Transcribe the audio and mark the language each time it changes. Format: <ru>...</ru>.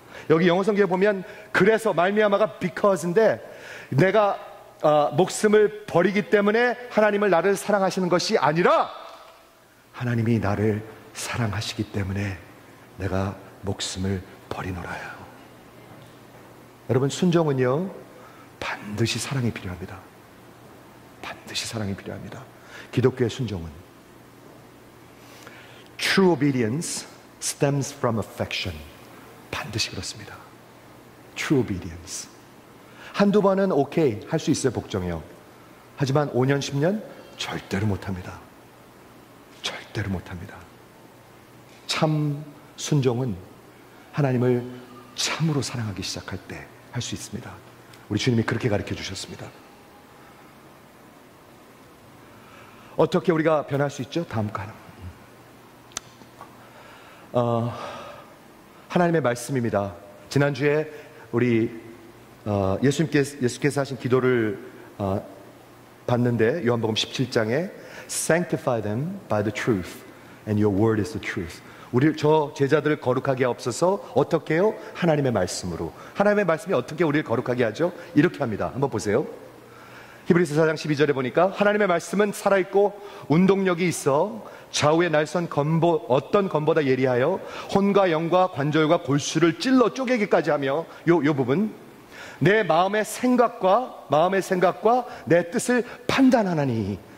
<ko>여기 영어 성경에 보면 그래서, 말미암아가 because인데, 내가 목숨을 버리기 때문에 하나님을 나를 사랑하시는 것이 아니라 하나님이 나를 사랑하시기 때문에 내가 목숨을 버리노라요. 여러분, 순종은요 반드시 사랑이 필요합니다. 반드시 사랑이 필요합니다. 기독교의 순종은</ko> <en>True obedience stems from affection.</en> <ko>반드시 그렇습니다.</ko> <en>True obedience.</en> <ko>한두 번은 오케이 할 수 있어요, 복종이요. 하지만 5년 10년 절대로 못합니다. 절대로 못합니다. 참 순종은 하나님을 참으로 사랑하기 시작할 때 할 수 있습니다. 우리 주님이 그렇게 가르쳐 주셨습니다. 어떻게 우리가 변할 수 있죠? 다음 거 하나. 하나님의 말씀입니다. 지난주에 우리 예수께서 하신 기도를 봤는데, 요한복음 17장에</ko> <en>Sanctify them by the truth and your word is the truth.</en> <ko>저 제자들을 거룩하게 하옵소서. 어떻게 해요? 하나님의 말씀으로. 하나님의 말씀이 어떻게 우리를 거룩하게 하죠? 이렇게 합니다. 한번 보세요. 히브리서 4장 12절에 보니까 하나님의 말씀은 살아있고 운동력이 있어 좌우의 날선 어떤 검보다 예리하여 혼과 영과 관절과 골수를 찔러 쪼개기까지 하며, 요 부분, 내 마음의 생각과 내 뜻을 판단하나니.</ko>